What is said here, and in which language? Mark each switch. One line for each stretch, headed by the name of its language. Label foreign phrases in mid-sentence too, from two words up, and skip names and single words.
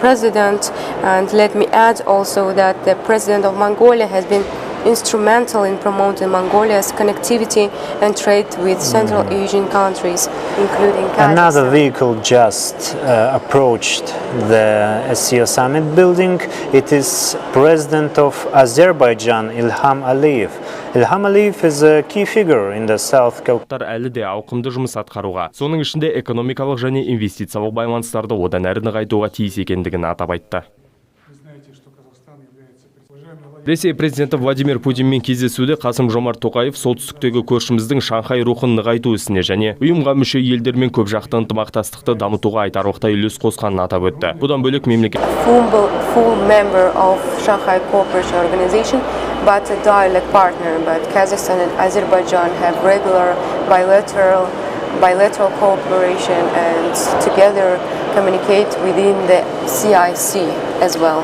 English: And let me add also that the president of Mongolia has been instrumental in promoting Mongolia's connectivity and trade with Central Asian countries, including Kazakhstan. Another vehicle just approached the SCO summit building. It is President of Azerbaijan, Ilham Aliyev. Ilham Aliyev is a key figure in the South Caucasus.
Kazakh: Әлі де ауқымды жұмыс атқаруға, соның ішінде экономикалық және инвестициялық байланыстарды одан әрі нығайтуға тиіс екендігін атап айтты. Ресей президенті Владимир Путинмен кездесуде Қасым-Жомарт Тоқаев солтүстіктегі көршіміздің Шанхай рухын нығайту ісіне және ұйымға мүше елдермен көпжақты ынтымақтастықты дамытуға айтарлықтай үлес қосқанын атап өтті. Бұдан бөлек мемлекет
English: Full member of Shanghai Cooperation Organization, but a dialogue partner. But Kazakhstan and Azerbaijan have regular bilateral cooperation and together communicate within the CIC as well.